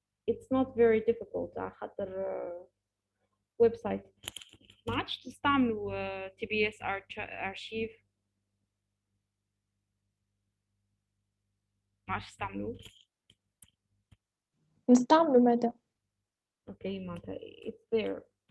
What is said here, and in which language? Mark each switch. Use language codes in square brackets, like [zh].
[en] It's not very difficult [ar] على خاطر [en] website [ar] ما عادش تستعملوا TBS archive، ما عادش تستعملوه. نستعملوا ماذا؟ اوكي معناتها [en] it's there.